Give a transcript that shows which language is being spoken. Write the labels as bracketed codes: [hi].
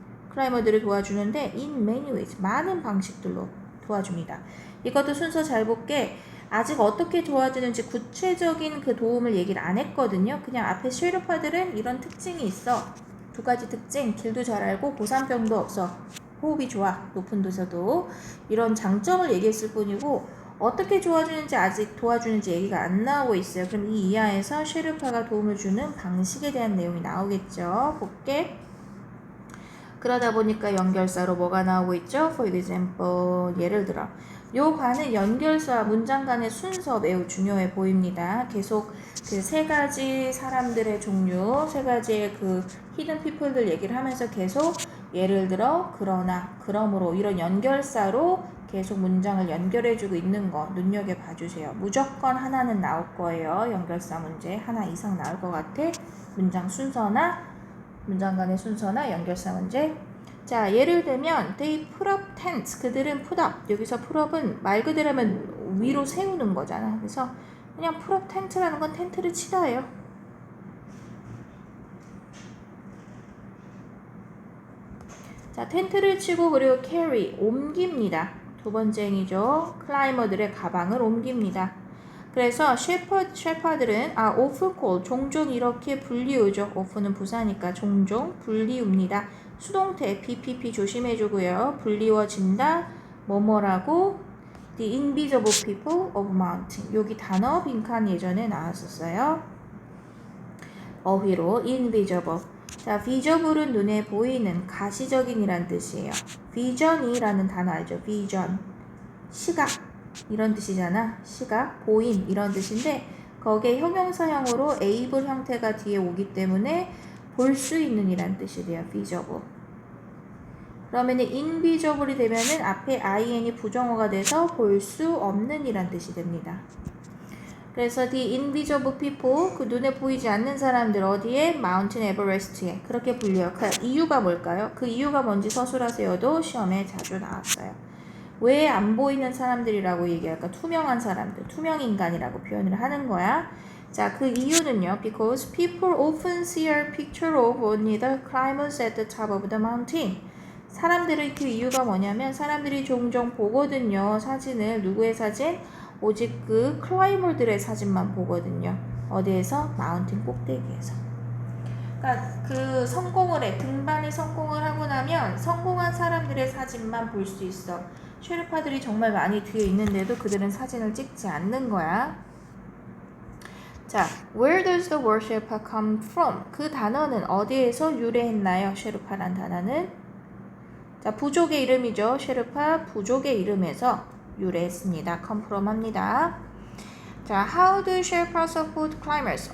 [ko] 클라이머들을 도와주는데 [en] in many ways. [ko] 많은 방식들로 도와줍니다. 이것도 순서 잘 볼게. 아직 어떻게 도와주는지 구체적인 그 도움을 얘기를 안 했거든요. 그냥 앞에 셰르파들은 이런 특징이 있어. 두 가지 특징. 길도 잘 알고 고산병도 없어. 호흡이 좋아. 높은 데서도. 이런 장점을 얘기했을 뿐이고 어떻게 도와주는지 얘기가 안 나오고 있어요. 그럼 이 이하에서 셰르파가 도움을 주는 방식에 대한 내용이 나오겠죠. 볼게. 그러다 보니까 연결사로 뭐가 나오고 있죠? [en] For example, [ko] 예를 들어 요 관은 연결사 문장 간의 순서 매우 중요해 보입니다. 계속 그 세 가지 사람들의 종류, 세 가지의 그 히든 피플들 얘기를 하면서 계속 예를 들어 그러나, 그러므로 이런 연결사로 계속 문장을 연결해주고 있는 거 눈여겨봐 주세요. 무조건 하나는 나올 거예요. 연결사 문제 하나 이상 나올 것 같아. 문장 순서나 문장 간의 순서나 연결사 문제. 자, 예를 들면 [en] they put up tents. [ko] 그들은 put up. 여기서 put up은 말 그대로 하면 위로 세우는 거잖아. 그래서 그냥 put up tent라는 건 텐트를 치다예요. 자, 텐트를 치고 그리고 carry, 옮깁니다. 두 번째 행위죠. 클라이머들의 가방을 옮깁니다. 그래서 셰퍼들은 [en] often call, [ko] 종종 이렇게 불리우죠. often은 부사니까 종종 불리웁니다. 수동태 BPP 조심해주고요. 불리워진다. 뭐뭐라고 [en] the invisible people of mountain. [ko] 여기 단어 빈칸 예전에 나왔었어요. 어휘로 invisible. 자, visible은 눈에 보이는 가시적인이란 뜻이에요. vision이라는 단어 알죠? vision. 시각. 이런 뜻이잖아. 시각, 보임 이런 뜻인데 거기에 형용사형으로 able 형태가 뒤에 오기 때문에 볼 수 있는 이란 뜻이 돼요. visible. 그러면 invisible이 되면은 앞에 in이 부정어가 돼서 볼 수 없는 이란 뜻이 됩니다. 그래서 [en] the invisible people, [ko] 그 눈에 보이지 않는 사람들 어디에? Mountain Everest에. 그렇게 불려요. 그 이유가 뭘까요? 그 이유가 뭔지 서술하세요도 시험에 자주 나왔어요. 왜 안 보이는 사람들이라고 얘기할까? 투명한 사람들, 투명 인간이라고 표현을 하는 거야. 자, 그 이유는요. [en] Because people often see a picture of only the climbers at the top of the mountain. [ko] 사람들의 그 이유가 뭐냐면 사람들이 종종 보거든요. 사진을. 누구의 사진? 오직 그 클라이머들의 사진만 보거든요. 어디에서? 마운틴 꼭대기에서. 그러니까 그 성공을 해. 등반이 성공을 하고 나면 성공한 사람들의 사진만 볼 수 있어. 쉐르파들이 정말 많이 뒤에 있는데도 그들은 사진을 찍지 않는 거야. [en] 자, where does the word 쉐르파 come from? [ko] 그 단어는 어디에서 유래했나요? 쉐르파란 단어는? 자, 부족의 이름이죠. 쉐르파 부족의 이름에서 유래했습니다. [en] come from [ko] 합니다. [en] 자, how do Sherpas support climbers?